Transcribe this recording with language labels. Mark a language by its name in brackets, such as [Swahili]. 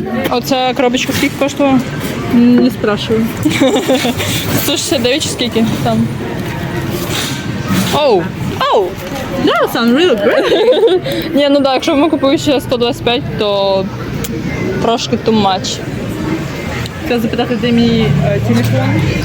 [Ukrainian] А оця коробочка скільки коштувала? [Russian] Не спрашиваю. [Ukrainian] 169 чи скільки там? Оу, [English] Oh! That sounds really great! [Ukrainian] Ні, ну так, якщо б ми купили ще 125, то трошки [English] too much. [Ukrainian] Хотіла запитати, де мій телефон.